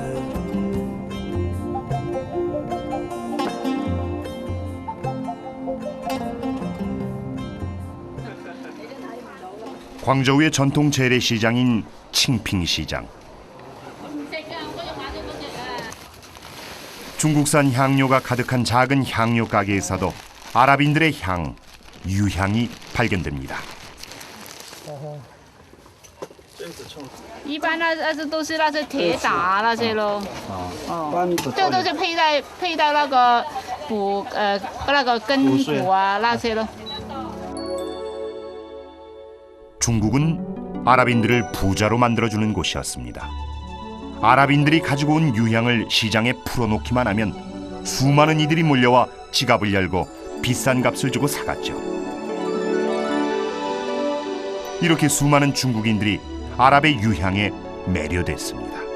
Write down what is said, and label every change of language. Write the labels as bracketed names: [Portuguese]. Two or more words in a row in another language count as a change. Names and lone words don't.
[Korean] 광저우의 전통 재래시장인 칭핑시장. 중국산 향료가 가득한 작은 향료 가게에서도 아랍인들의 향, 유향이 발견됩니다. [Chinese] 一般那都是那些铁打那些咯，这个都是配到那个那个根骨啊那些咯。 [Korean] 중국은 아랍인들을 부자로 만들어주는 곳이었습니다. 아랍인들이 가지고 온 유향을 시장에 풀어놓기만 하면 수많은 이들이 몰려와 지갑을 열고 비싼 값을 주고 사갔죠. 이렇게 수많은 중국인들이 아랍의 유향에 매료됐습니다.